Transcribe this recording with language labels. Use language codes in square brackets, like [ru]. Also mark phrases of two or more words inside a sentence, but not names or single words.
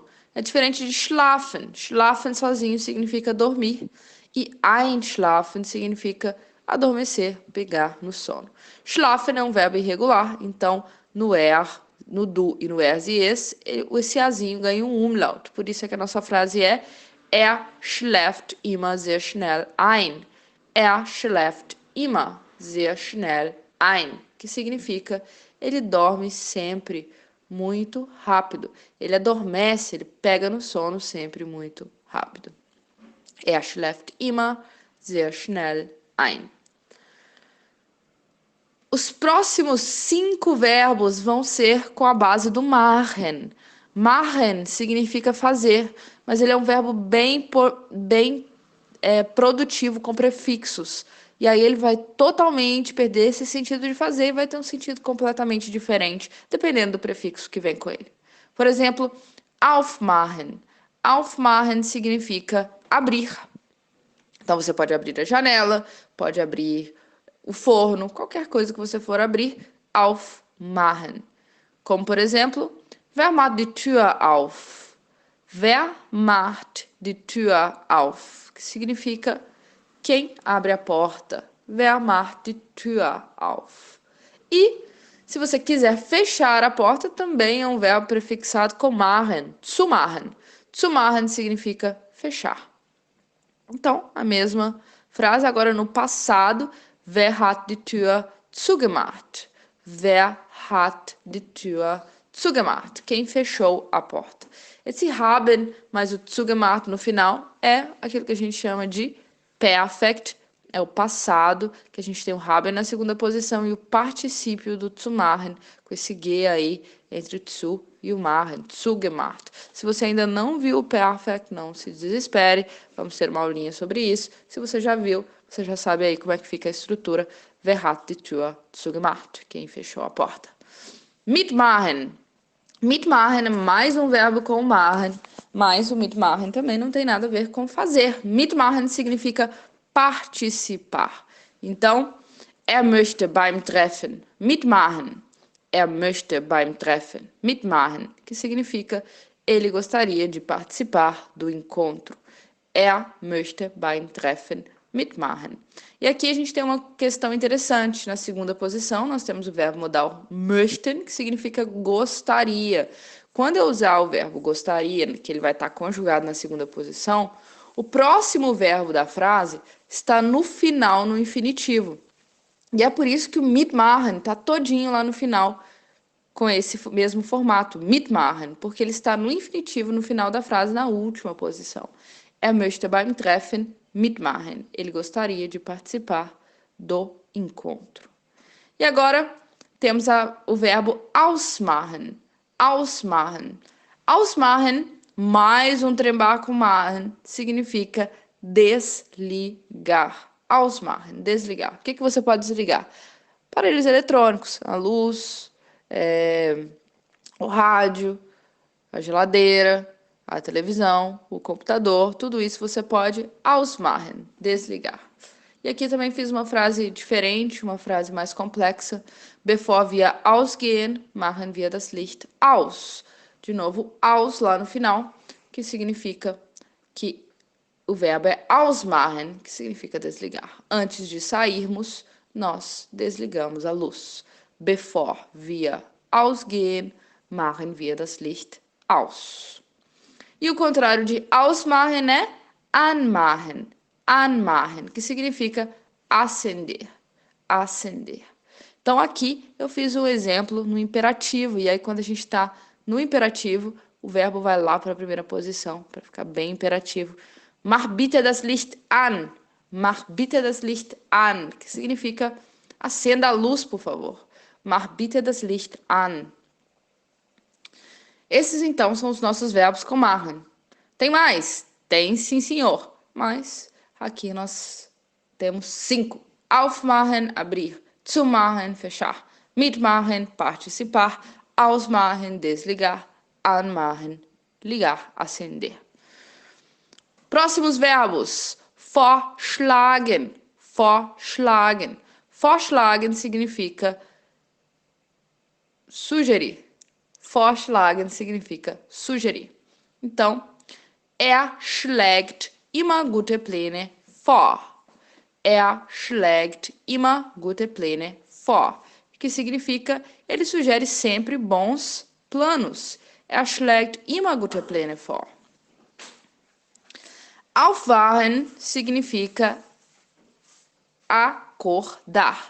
[pt] É diferente de schlafen. Schlafen sozinho significa dormir. E einschlafen significa adormecer, pegar no sono. Schlafen é um verbo irregular, então no no du e no ers e esse azinho ganha um umlaut. Por isso é que a nossa frase é: [de] Er schläft immer sehr schnell ein. Er schläft immer sehr schnell ein, [pt] que significa ele dorme sempre muito rápido. Ele adormece, ele pega no sono sempre muito rápido. [de] Er schläft immer sehr schnell ein. [pt] Os próximos 5 verbos vão ser com a base do machen. Machen significa fazer, mas ele é um verbo bem produtivo com prefixos. E aí ele vai totalmente perder esse sentido de fazer e vai ter um sentido completamente diferente, dependendo do prefixo que vem com ele. Por exemplo, aufmachen. Aufmachen significa abrir. Então você pode abrir a janela, pode abrir o forno, qualquer coisa que você for abrir, aufmachen. Como, por exemplo, [de] wer macht die Tür auf? Wer macht die Tür auf? [pt] Que significa quem abre a porta. [de] Wer macht die Tür auf? [pt] E se você quiser fechar a porta, também é um verbo prefixado com [de] machen, zumachen. [pt] Zumachen significa fechar. Então, a mesma frase, agora no passado. [de] Wer hat die Tür zugemacht? Wer hat die Tür zugemacht? [pt] Quem fechou a porta? Esse haben mais o zugemacht no final é aquilo que a gente chama de perfect, é o passado, que a gente tem o haben na segunda posição e o particípio do [de] zu machen, [pt] com esse G aí entre o zu e o machen, zugemacht. Se você ainda não viu o perfect, não se desespere, vamos ter uma aulinha sobre isso. Se você já viu, você já sabe aí como é que fica a estrutura. [de] Wer hat die Tür zugemacht? [pt] Quem fechou a porta? Mitmachen. Mitmachen é mais um verbo com machen, mas o mitmachen também não tem nada a ver com fazer. Mitmachen significa participar. Então, [de] er möchte beim Treffen mitmachen. Er möchte beim Treffen mitmachen, [pt] que significa ele gostaria de participar do encontro. [de] Möchte beim Treffen mitmachen. [pt] E aqui a gente tem uma questão interessante. Na segunda posição, nós temos o verbo modal möchten, que significa gostaria. Quando eu usar o verbo gostaria, que ele vai estar conjugado na segunda posição, o próximo verbo da frase está no final, no infinitivo. E é por isso que o mitmachen está todinho lá no final, com esse mesmo formato, mitmachen, porque ele está no infinitivo no final da frase, na última posição. [de] Möchte beim Treffen mitmachen. [pt] Ele gostaria de participar do encontro. E agora temos o verbo ausmachen. Ausmachen. Ausmachen, mais um trembar com machen, significa desligar. Ausmachen, desligar. O que você pode desligar? Aparelhos eletrônicos, a luz, o rádio, a geladeira, a televisão, o computador, tudo isso você pode ausmachen, desligar. E aqui também fiz uma frase diferente, uma frase mais complexa. [de] Bevor wir ausgehen, machen wir das Licht aus. [pt] De novo, aus lá no final, que significa que o verbo é ausmachen, que significa desligar. Antes de sairmos, nós desligamos a luz. [de] Bevor wir ausgehen, machen wir das Licht aus. [pt] E o contrário de ausmachen é anmachen. Anmachen, que significa acender. Acender. Então, aqui eu fiz o exemplo no imperativo. E aí, quando a gente está no imperativo, o verbo vai lá para a primeira posição, para ficar bem imperativo. [de] Mach bitte das Licht an. Mach bitte das Licht an, [pt] que significa acenda a luz, por favor. [de] Mach bitte das Licht an. [pt] Esses, então, são os nossos verbos com machen. Tem mais? Tem, sim, senhor. Mas aqui nós temos 5. Aufmachen, abrir. Zumachen, fechar. Mitmachen, participar. Ausmachen, desligar. Anmachen, ligar, acender. Próximos verbos. Vorschlagen. Vorschlagen. Vorschlagen significa sugerir. Vorschlagen significa sugerir. Então, [de] schlägt immer gute Pläne vor. Schlägt immer gute Pläne vor. [pt] Que significa, ele sugere sempre bons planos. [de] Schlägt immer gute Pläne vor. [pt] Aufwachen significa acordar.